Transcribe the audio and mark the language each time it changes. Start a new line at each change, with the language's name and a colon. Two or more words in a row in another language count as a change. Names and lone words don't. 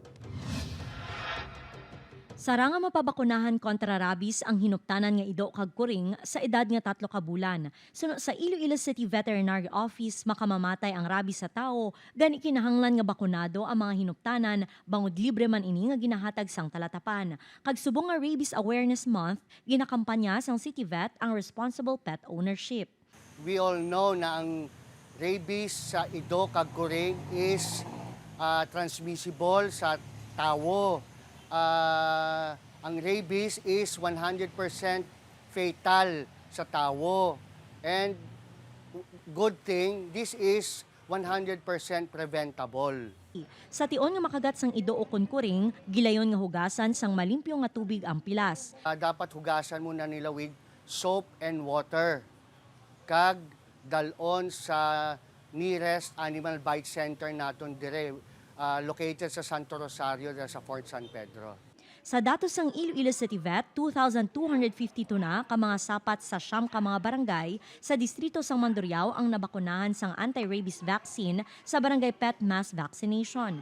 Hiligaynon: Sara nga mapabakunahan kontra rabies ang hinuptanan nga ido kag kuring sa edad nga 3 ka bulan. Suno sa Iloilo City Veterinary Office makamamatay ang rabies sa tao, gani kinahanglan nga bakunado ang mga hinuptanan bangod libre man ini nga ginahatag sang talatapan. Kag subong nga Rabies Awareness Month, ginakampanya sang City Vet ang
English: responsible pet ownership. We all know
Hiligaynon: na ang rabies sa ido kag kuring
English: is transmissible
Hiligaynon: sa tao. Ang rabies
English: is 100% fatal
Hiligaynon: sa tao.
English: And good thing, this is 100% preventable.
Hiligaynon: Sa tion nga makagat sang ido o kunkuring, gilayon nga hugasan sang malimpyo nga tubig ang pilas.
Filipino: Dapat hugasan muna nila
English: with soap and water.
Hiligaynon: Kag dalon sa nearest
English: Animal Bite Center
Hiligaynon: naton dire. Located sa Santo Rosario sa Fort San Pedro. Sa datos sang Iloilo City Vet, 2,252 na ka mga sapat sa siyam ka mga barangay sa distrito sang Mandurriao ang nabakunahan sang
English: anti-rabies vaccine
Hiligaynon: sa barangay
English: pet mass vaccination.